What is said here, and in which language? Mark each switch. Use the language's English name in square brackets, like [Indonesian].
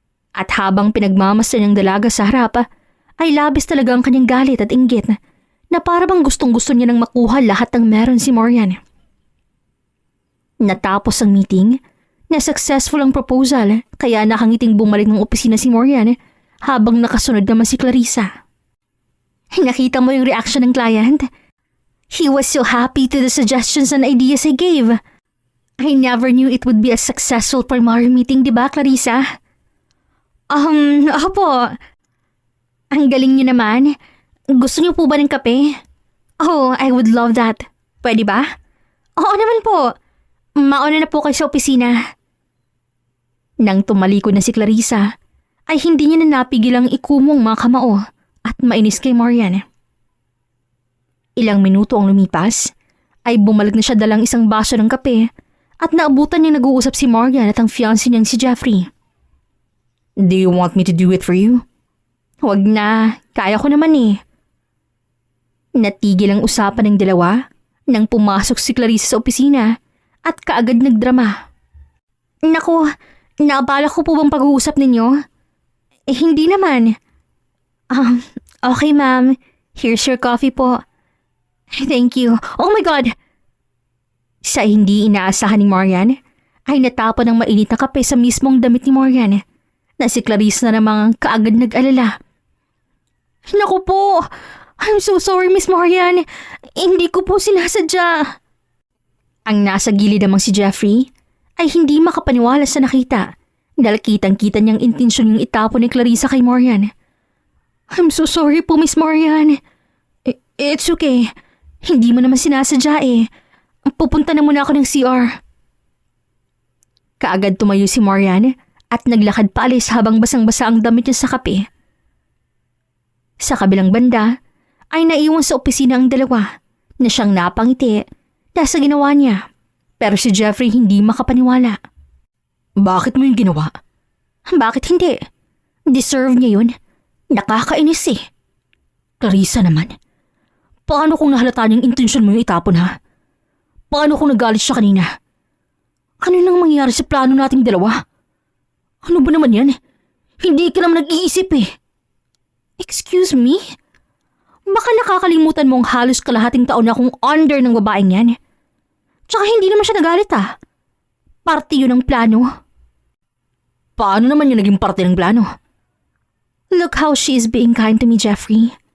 [Filipino] At habang pinagmamasdan ng dalaga sa harap, ay labis talaga ang kanyang galit at inggit na para bang gustong-gusto niya nang makuha lahat ng meron si Marian. Natapos ang meeting, na successful ang proposal kaya nakangiting bumalik ng opisina si Marian habang nakasunod naman si Clarissa. Nakita mo yung reaction ng client? [English] He was so happy to the suggestions and ideas I gave. I never knew it would be a successful primary meeting, di ba, Clarissa? [Filipino] Opo. Ang galing niyo naman. Gusto niyo po ba ng kape? [English] Oh, I would love that. [Filipino] Pwede ba? Oo naman po. Mauna na po kayo sa opisina. Nang tumalikod na si Clarissa, ay hindi niya na napigilang ikumong mga kamao at mainis kay Marian. Ilang minuto ang lumipas, ay bumalik na siya dalang isang baso ng kape at naabutan niya nag-uusap si Marian at ang fiancé niyang si Jeffrey. [English] Do you want me to do it for you? [Filipino] Huwag na, kaya ko naman eh. Natigil ang usapan ng dalawa nang pumasok si Clarissa sa opisina at kaagad nagdrama. Naku, naabala ko po bang pag-uusap ninyo? Hindi naman. [English] Okay ma'am, here's your coffee po. Thank you. Oh my God! [Filipino] Sa hindi inaasahan ni Marian, ay natapon ng mainit na kape sa mismong damit ni Marian na si Clarissa na namang kaagad nag-alala. Naku po! [English] I'm so sorry, Miss Marian. [Filipino] Hindi ko po sinasadya. Ang nasa gilid namang si Jeffrey ay hindi makapaniwala sa nakita dahil kitang-kita niyang intensyon yung itapon ni Clarissa kay Marian. [English] I'm so sorry po, Miss Marian. It's okay. [Filipino] Hindi mo naman sinasadya eh. Pupunta na muna ako ng CR. Kaagad tumayo si Marian at naglakad paalis habang basang-basa ang damit niya sa kape. Sa kabilang banda, ay naiwan sa opisina ang dalawa na siyang napangiti dahil sa ginawa niya. Pero si Jeffrey hindi makapaniwala. Bakit mo yung ginawa? Bakit hindi? Deserve niya yun. Nakakainis eh. Clarissa naman, paano kung nahalata niyang intensyon mo yung itapon ha? paano kung nagalit siya kanina? Ano nang mangyayari sa plano nating dalawa? Ano ba naman yan? Hindi ka naman nag-iisip eh. [English] Excuse me? [Filipino] Baka nakakalimutan mong halos kalahating taon na akong under ng babaeng yan. Tsaka hindi naman siya nagalit Parte yun ng plano. Paano naman yung naging parte ng plano? [English] Look how she is being kind to me, Jeffrey.